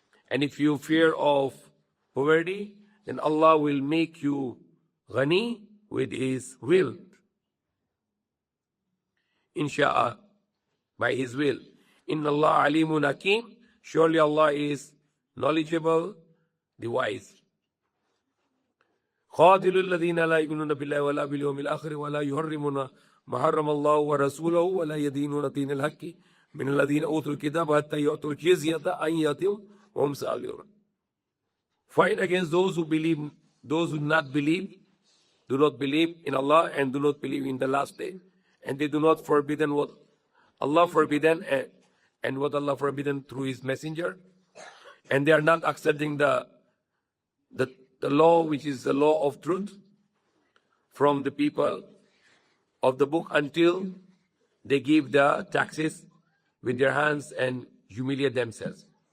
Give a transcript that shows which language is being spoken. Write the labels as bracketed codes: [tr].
[en] And if you fear of poverty, then Allah will make you ghani with His will. [ar] Insha'a, [en] by His will. [ar] Inna Allah alimun hakim. [en] Surely Allah is knowledgeable, the wise. [ar] قاتلوا الذين لا يؤمنون بالله ولا باليوم الآخر ولا يحرمون ما حرم الله ورسوله ولا يدينون دين الحق من الذين أوتوا الكتاب حتى يؤتوا الجزية عن يد وهم صاغرون. [en] Fight against those who believe, those who do not believe in Allah and do not believe in the last day, and they do not forbidden what Allah forbidden and what Allah forbidden through His messenger, and they are not accepting the law which is the law of truth from the people of the book until they give the taxes with their hands and humiliate themselves.